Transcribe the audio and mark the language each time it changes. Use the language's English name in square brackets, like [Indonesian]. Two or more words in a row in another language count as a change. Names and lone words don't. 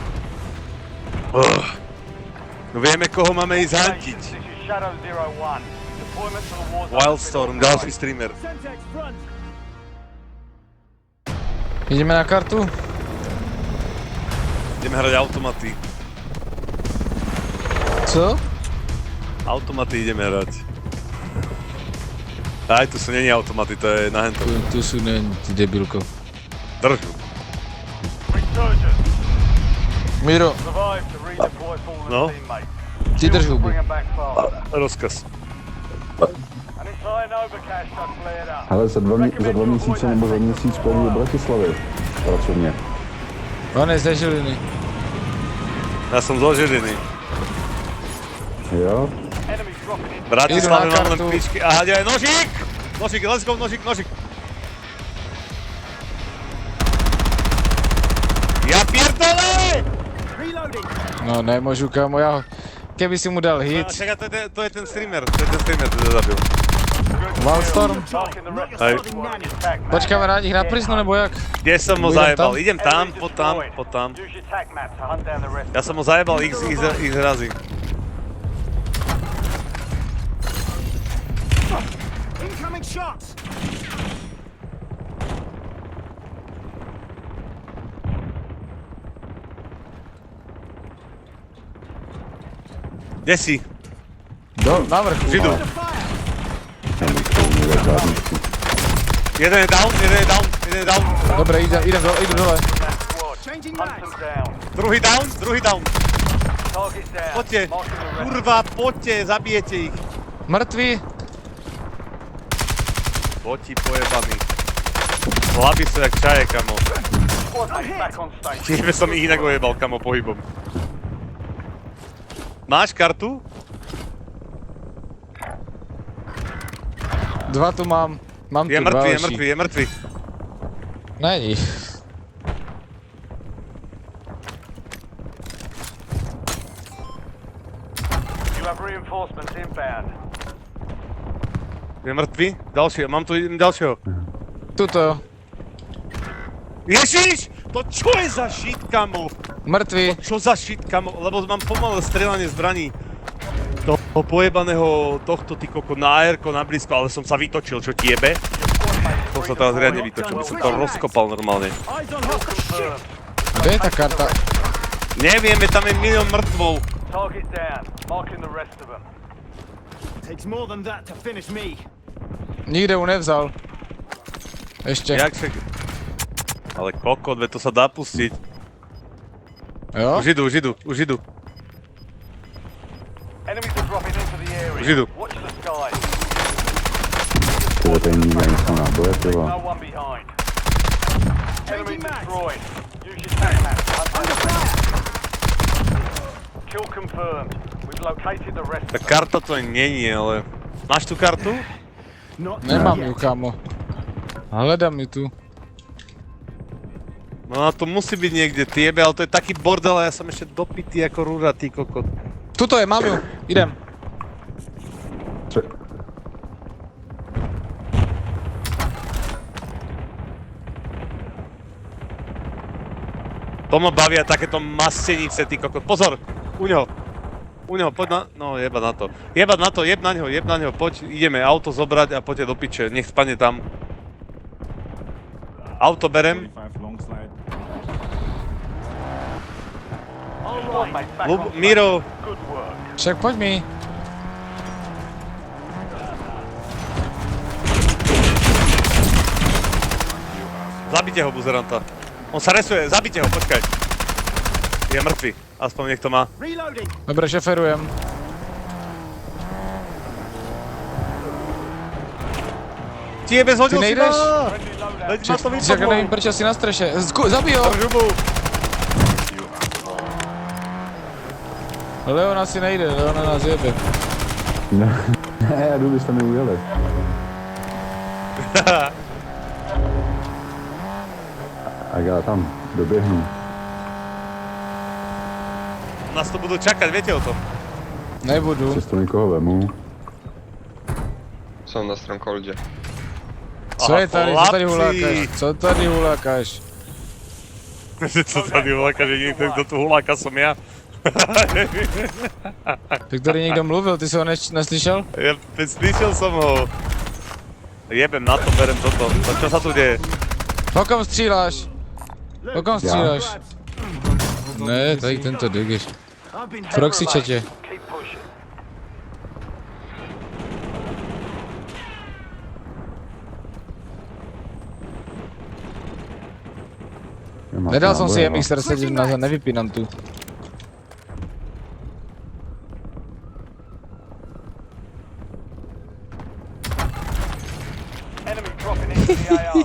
[Slovak] No vieme, koho máme ísť hantiť. [English] This is Shadow 01. Deployment to the war zone. [Slovak] Wildstorm, ďalší streamer. [English] Semtex front. [Slovak] Ideme na kartu? Ideme hrať automaty. [Czech] Co? [Slovak] Automaty ideme hrať. Aj tu sú není automaty, to je na hento. Tu sú ne, ty debilko. Držu. [English] Resurgence. [Slovak] Miro, [English] Survive to redeploy fallen [Slovak] No. [English] teammates. [Slovak] ty drž hubu. [English] Bring them back fast. [Slovak] Rozkaz. [English] An entire Nova cache got cleared up. [Czech] Ale za dva měsíce nebo za měsíc pojedu do Bratislavy. Pracovně. On je ze Žiliny. [Slovak] Ja som zo Žiliny. [Czech] Jo? [English] Enemies dropping in. [Slovak] V Bratislave Idú na mám len kartu. píčky. Aha, ďalej, nožík! Nožík, [English] let's go, [Slovak] nožík, nožík. [Polish] Ja pierdolę! [English] Reloading. [Slovak] No nemôžu, kámo, ja... Keby si mu dal hit. Čaká, to je ten streamer, to zabil. Wildstorm. [English] Marking the rest of [Slovak] Hej. [English] the squad on your tag map. [Slovak] Počkáme na nich na prísnu, nebo jak? Kde som ho Idem zajebal? tam? Idem tam, [English] Enemies [Slovak] pod tam, [English] destroyed. [Slovak] pod tam. [English] Use your tag map to hunt down the rest. [Slovak] Ja som ho zajebal x razy. [English] Incoming shots. [Slovak] Kde si? Na vrchu. Židu. [English] The fire. [Slovak] Jeden je down, jeden je down. Dobre, idem dole. [English] Changing Hunt mags. them down. [Slovak] Druhý down. [English] Target down. [Slovak] Poďte, [English] Marking the rest. [Slovak] kurva, poďte, zabijete ich. Mŕtvy. Boti pojebaný. Chlapi sú jak čaje, kamo. [English] Squad mates back on station. [Slovak] Tebe som ich inak ojebal, kamo, pohybom. Máš kartu? Dva tu mám. Mám tu Je dva mŕtvy, oši. je mŕtvy. [Czech] Není. [English] You have reinforcements inbound. [Slovak] Je mŕtvy? Ďalšieho, mám tu ďalšieho. Tuto. Ježiš! To čo je za shit, kamo? Mŕtvy. Čo za shit, kamo? Lebo mám pomalé strieľanie zbraní. Toho pojebaného tohto, ty koko, na AR-ko, na blízko, ale som sa vytočil, čo ti jebe? To sa teraz riadne vytočil, by som to rozkopal normálne. [English] Eyes on hostile. Shit. [Slovak] Kde je tá karta? Nevieme, tam je milión mŕtvol. [English] Target down. Marking the rest of them. Takes more than that to finish me. [Slovak] Nikde ju nevzal. Ešte. Jak však... Ale kokot, veď to sa dá pustiť. [Czech] Jo? [Slovak] Už idú. [English] Enemies are dropping into the area. [Slovak] Už idú. [English] Watch the skies. [Czech] Tyhle peníze nejsou náboje, tyva. [English] No one behind. Enemy Changing mags. destroyed. Use your tag map to hunt down the rest. Kill confirmed. We've located the rest [Slovak] Tá [English] of them. [Slovak] karta to není, ale... Máš tú kartu? [English] Not [Slovak] Nemám [English] yet. [Slovak] ju, kamo. Hledám ju tu. No a to musí byť niekde, ty jebe, ale to je taký bordel a ja som ešte dopitý ako rúra, ty kokot. Tuto je, mám ju. Idem. To ma bavia takéto mastenice, ty kokot. Pozor! U neho, poď na... No, jebať na to. Jeb na ňo, poď, ideme auto zobrať a poďte do piče, nech spadne tam. Auto berem. [English] Squad mates back on station. [Slovak] Miro, [English] Good work. [Slovak] Však poď mi. zabite ho, buzeranta. On sa resuje, zabite ho, počkaj. Je mŕtvy, aspoň nech to má. Reloading. Dobre, šeferujem. Ti jebe, zhodil Ty si nejdeš? ma! [English] Friendly loadout. [Slovak] Veď ma to Však vypadlo. nevím, prečo si na streše. Zabij ho! Drž hubu. Leon asi nejde, Leon na nás jebe. [Czech] Ne, já jdu, byste mi ujeli. A já tam doběhnu. [Slovak] Nás to budú čakať, viete o tom? [Czech] Nebudu. Přesto někoho vemu. [Slovak] Som na Strongholde. [Czech] Co je tady, co tady [Slovak] chlapci. [Czech] hulákáš? Co tady hulákáš? Co tady huláka, [Slovak] že niekto, kto tu huláka som ja. Ty, ktorý niekto mluvil, ty si ho neslyšel? Ja slyšel som ho. Jebem na to, berem toto. Čo sa tu deje? [Czech] Po kom stříláš? Po kom stříláš? [English] Grabs. [Czech] Ne, tady tento digeš. [English] I've been [Czech] Proxy chatě. [English] Keep pushing. [Slovak] Nedal som si MXR 7 na nevypínam tu. [English] Enemy dropping into the AO.